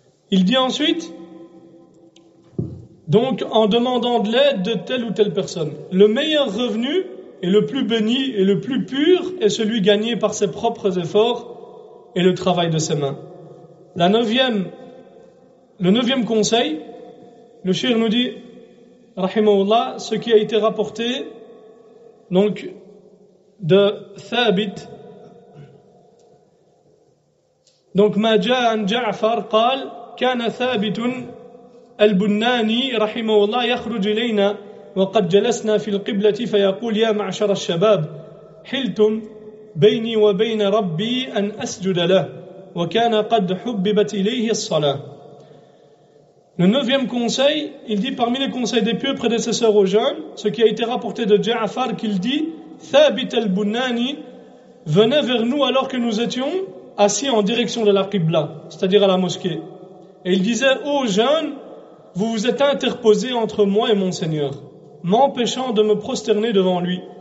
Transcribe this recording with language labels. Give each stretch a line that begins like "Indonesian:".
French: Il dit ensuite, donc en demandant de l'aide de telle ou telle personne, le meilleur revenu et le plus béni et le plus pur est celui gagné par ses propres efforts et le travail de ses mains. Le neuvième conseil, le cheikh nous dit, rahimahullah, ce qui a été rapporté donc de Thabit. Donc,
Arabic: ma jaa an Ja'far قال كان ثابت البناني رحمه الله يخرج إلينا وقد جلسنا في القبلة فيقول يا معشر الشباب حلتم بيني وبين ربي أن أسجد له وكان قد حببت إليه الصلاة.
French: Le neuvième conseil, il dit parmi les conseils des pieux prédécesseurs aux jeunes, ce qui a été rapporté de Ja'far qu'il dit Thabit al-Bunani venait vers nous alors que nous étions assis en direction de la Qibla, c'est-à-dire à la mosquée. Et il disait ô jeunes, vous vous êtes interposés entre moi et mon Seigneur, m'empêchant de me prosterner devant lui.